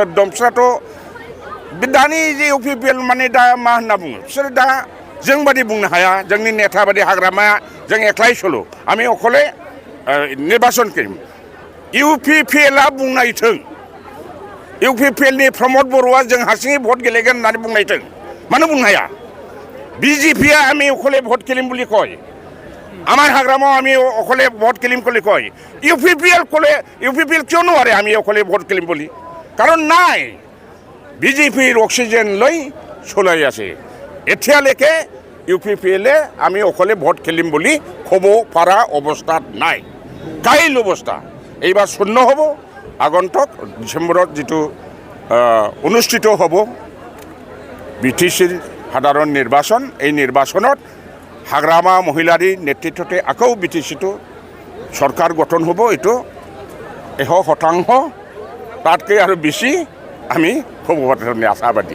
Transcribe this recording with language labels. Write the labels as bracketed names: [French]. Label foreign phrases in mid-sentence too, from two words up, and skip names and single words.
[Bodo] दं बिसोराथ' दानि जे इउपिपिएल माने दा मा होनना बुङो बिसोर दा जों बादि बुंनो हाया जोंनि नेता बादि हाग्रामा जों एकलाय सल' [Assamese] আমি অকলে নিৰ্বাচন কৰিম [Bodo] इउपिपिएलआ बुंनायथों इउपिपिएलनि प्रमद बर'आ जों हारसिङै भट गेलेगोन होननानै बुंनायथों मानो बुंनो हाया बिजेपिआ [Assamese] আমি অকলে ভোট খেলিম বুলি কয় আমাৰ হাগ্ৰামাও আমি অকলে ভোট খেলিম বুলি কয় UPPL ক'লে UPPL কিয় নোৱাৰে আমি অকলে ভোট খেলিম বুলি কাৰণ নাই বিজেপিৰ অক্সিজেন লৈ চলাই আছে এতিয়ালৈকে UPPLে আমি অকলে ভোট খেলিম বুলি ক'ব পৰা অৱস্থাত নাই কাইল অৱস্থা এইবাৰ শূন্য হ'ব আগন্তুক ডিচেম্বৰত যিটো অনুষ্ঠিত হ'ব BTCৰ সাধাৰণ নিৰ্বাচন এই নিৰ্বাচনত হাগ্ৰামা মহিলাৰ নেতৃত্বতে আকৌ BTCটো চৰকাৰ গঠন হ'ব এইটো 100% তাতকৈ আৰু বেছি আমি হ'ব আশাবাদী।